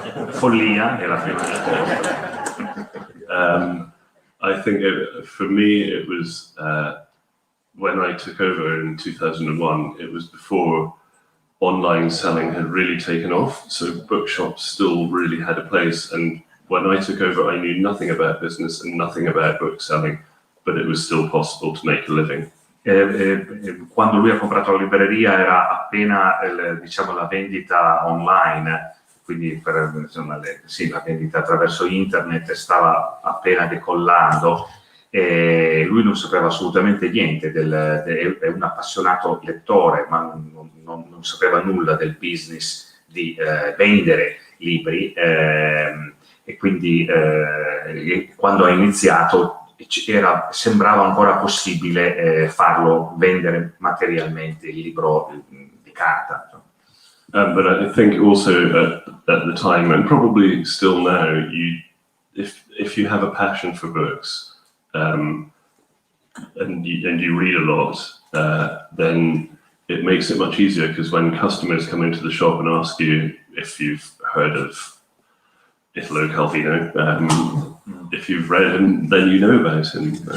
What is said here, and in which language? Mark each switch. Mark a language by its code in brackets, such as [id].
[it] Follia è la prima risposta. [en] I think for me it was when I took over in 2001, it was before online selling had really taken off, so bookshops still really had a place, and when I took over I knew nothing about business and nothing about book selling, but it was still possible to make a living. [it] Quando lui ha comprato la libreria era appena diciamo la vendita online, quindi la vendita attraverso internet stava appena decollando, e lui non sapeva assolutamente niente, è un appassionato lettore, ma non sapeva nulla del business di vendere libri, e quindi quando ha iniziato sembrava ancora possibile farlo vendere materialmente, il libro di carta. [en] But I think also at the time, and probably still now, if you have a passion for books, and you read a lot, then it makes it much easier, because when customers come into the shop and ask you if you've heard of Italo Calvino, if you've read him, then you know about him.